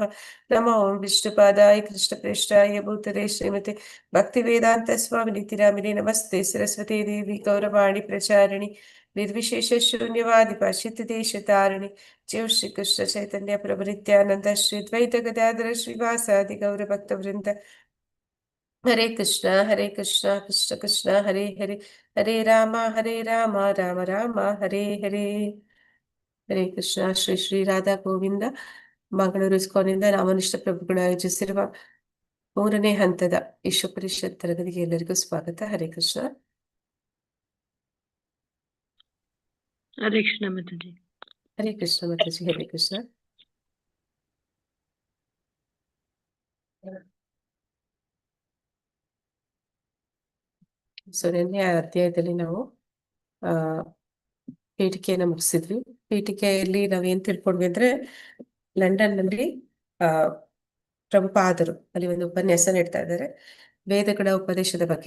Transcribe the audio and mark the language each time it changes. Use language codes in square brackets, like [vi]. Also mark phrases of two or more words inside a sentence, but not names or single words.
[sa] नमो विष्णुपादाय कृष्णप्रेष्ठाय भूतले श्रीमते भक्तिवेदान्तस्वामिनिति नामिने नमस्ते सरस्वती देवी गौरवाणी प्रचारिणि निर्विशेष शून्यवादि पाश्चित्यदेशतारिणि जय श्री कृष्ण चैतन्य प्रभु नित्यानंद श्री द्वैत गदाधर श्रीवासादि गौर भक्त वृंद हरे कृष्ण कृष्ण कृष्ण हरे हरे हरे राम राम राम हरे हरे ಹರೇ ಕೃಷ್ಣ ಶ್ರೀ ಶ್ರೀ ರಾಧಾ ಗೋವಿಂದ [kn] ಮಂಗಳೂರು ಇಸ್ಕಾನ್ನಿಂದ ನಾಮನಿಷ್ಠ ಪ್ರಭುಗಳು ಆಯೋಜಿಸಿರುವ 3ನೇ ಹಂತದ ವಿಶ್ವ ಪರಿಷತ್ ತರಗತಿಗೆ ಎಲ್ಲರಿಗೂ ಸ್ವಾಗತ. [sa] ಹರೇ ಕೃಷ್ಣ. [hi] हरे कृष्ण माताजी. [kn] ಹರೇ ಕೃಷ್ಣ ಮಾತಾಜಿ. ಹರೇ ಕೃಷ್ಣ. ನಿನ್ನೆ ಅಧ್ಯಾಯದಲ್ಲಿ ನಾವು ಆ ಪೀಠಿಕೆಯನ್ನ ಮುಗಿಸಿದ್ವಿ. ಪೀಠಿಕೆಯಲ್ಲಿ ನಾವೇನ್ ತಿಳ್ಕೊಂಡ್ವಿ ಅಂದ್ರೆ ಲಂಡನ್ ನಲ್ಲಿ ಆ ಪ್ರಭುಪಾದರು ಅಲ್ಲಿ ಒಂದು ಉಪನ್ಯಾಸ ನೀಡ್ತಾ ಇದ್ದಾರೆ ವೇದಗಳ ಉಪದೇಶದ ಬಗ್ಗೆ.